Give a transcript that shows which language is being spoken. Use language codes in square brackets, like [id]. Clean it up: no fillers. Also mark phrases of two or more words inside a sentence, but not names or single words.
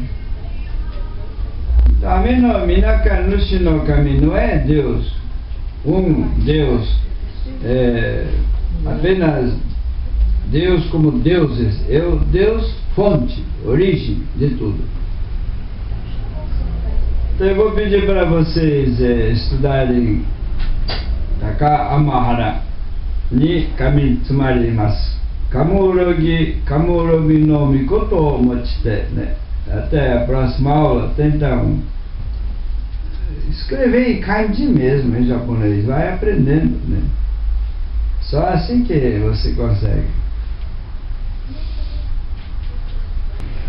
[pt] Então, Ameno Minaka Nushinokami não é Deus, um Deus, apenas Deus como deuses, é o Deus fonte, origem de tudo. Então eu vou pedir para vocês estudarem [ja] 高天原に神留まります. 神漏岐の命以ちて, né? [pt] Até a próxima aula, tentam escrever em kanji mesmo, em japonês, vai aprendendo, né? Só assim que você consegue.